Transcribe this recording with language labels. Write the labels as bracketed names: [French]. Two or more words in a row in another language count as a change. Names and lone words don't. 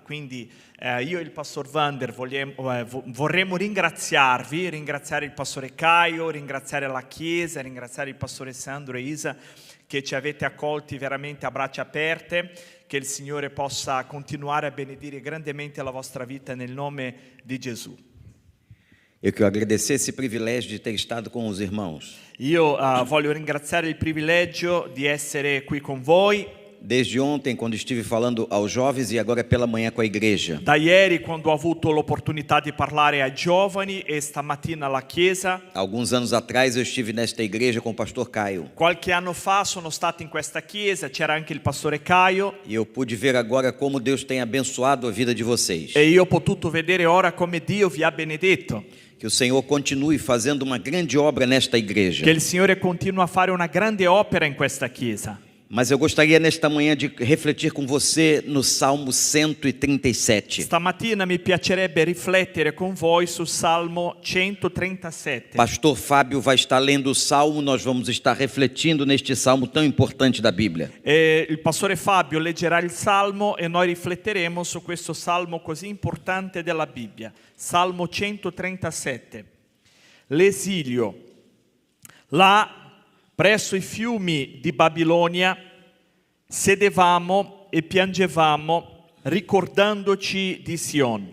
[Italian] Quindi io e il pastor Vander vorremmo ringraziare il pastore Caio, ringraziare la Chiesa, ringraziare il pastore Sandro e Isa, che ci avete accolti veramente a braccia aperte, che il Signore possa continuare a benedire grandemente la vostra vita nel nome di Gesù. [Portuguese] Eu quero agradecer esse privilégio de ter estado com os irmãos. [Italian] Io voglio ringraziare il privilegio di essere qui con voi. [Portuguese] Desde ontem, quando estive falando aos jovens, e agora pela manhã com a igreja. [Italian] Da ieri, quando ho avuto l'opportunità di parlare ai giovani, e stamattina alla Chiesa. [Portuguese] Alguns anos atrás eu estive nesta igreja com o pastor Caio. [Italian] Qualche anno fa sono stato in questa chiesa, c'era anche il pastore Caio. [Portuguese] E eu pude ver agora como Deus tem abençoado a vida de vocês. [Italian] E io ho potuto vedere ora come Dio vi ha benedetto. [Portuguese] Que o Senhor continue fazendo uma grande obra nesta igreja. [Italian] Che il Signore continua a fare una grande opera in questa chiesa. [Portuguese] Mas eu gostaria nesta manhã de refletir com você no Salmo 137. [Italian] Stamattina mi piacerebbe riflettere con voi sul Salmo 137. [Portuguese] Pastor Fábio vai estar lendo o Salmo, nós vamos estar refletindo neste Salmo tão importante da Bíblia. [Italian] Il pastore Fabio leggerà il Salmo e noi rifletteremo su questo Salmo così importante della Bibbia. Salmo 137. L'esilio. Là, presso i fiumi di Babilonia, sedevamo e piangevamo, ricordandoci di Sion.